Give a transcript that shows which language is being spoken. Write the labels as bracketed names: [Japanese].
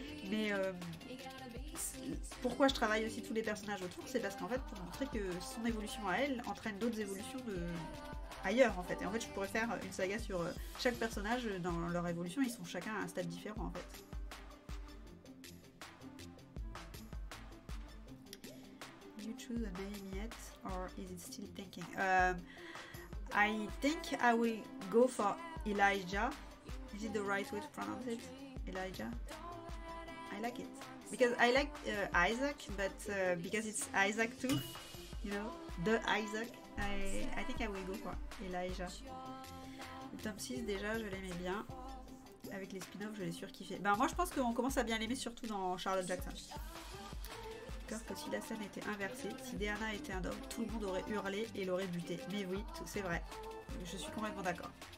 [French] Mais pourquoi je travaille aussi tous les personnages autour, c'est parce qu'en fait, pour montrer que son évolution à elle entraîne d'autres évolutions ailleurs en fait. Et en fait, je pourrais faire une saga sur chaque personnage dans leur évolution, ils sont chacun à un stade différent en fait. [English] You choose a name yet, or is it still thinking? I think I will go for Elijah. Is it the right way to pronounce it? Elijah? I like it. Because I like Isaac, but because it's Isaac too, you know, the Isaac, I think I will go for Elijah. [French] Le tome 6 déjà, je l'aimais bien. Avec les spin-offs, je l'ai surkiffé. Ben moi je pense qu'on commence à bien l'aimer, surtout dans Charlotte Jackson. Que si la scène était inversée, si Diana était un homme, tout le monde aurait hurlé et l'aurait buté. Mais oui, c'est vrai. Je suis complètement d'accord.